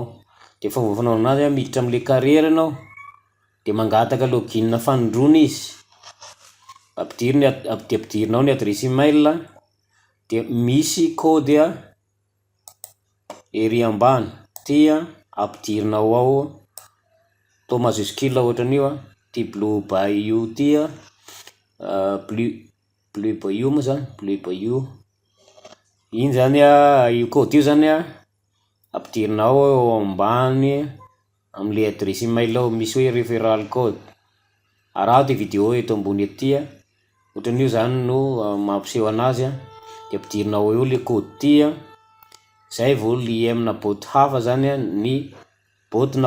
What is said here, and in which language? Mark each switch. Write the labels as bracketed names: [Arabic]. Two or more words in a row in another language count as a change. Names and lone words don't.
[Malagasy] Dia fomba fanaovana anazy miditra amin'ilay carrière ianao dia mangataka login fanindroana izy. Ampidirinao ny adresy email dia misy code ery ambany ty ampidirinao ao tao majuscule ohatran'io ty blue by you ty bleu by you moa zany bleu by you. iny zany io code io zany ampidirinao eo ambany am'le [French] adresse email [Malagasy] ao misy hoe [English] referral code. [Malagasy] Araha ty vidéo eto ambony aty ohatran'io zany no mampiseho anazy de ampidirinao eo le code ty zay vao li amina boty hafa zany ny botinao.